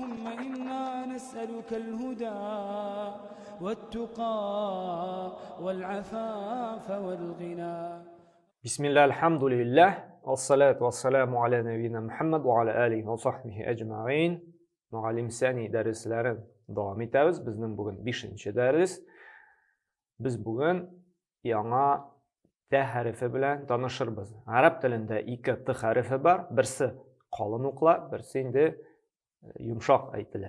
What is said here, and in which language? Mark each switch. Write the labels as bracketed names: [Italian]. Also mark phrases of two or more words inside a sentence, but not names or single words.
[Arabic] إنا نسألك الهدى والتقى والعفاف والغنى. بسم الله الحمد لله والصلاة والسلام على نبينا محمد وعلى آله وصحبه أجمعين. [Uzbek] Muallim sani darslarni davom etamiz. Bizning bugun 5-dars. Biz bugun yangi t harfi bilan tanishamiz. Arab tilida 2 t harfi bor. Birsi qalin o'qiladi, birsi endi yumshoq aytiladi.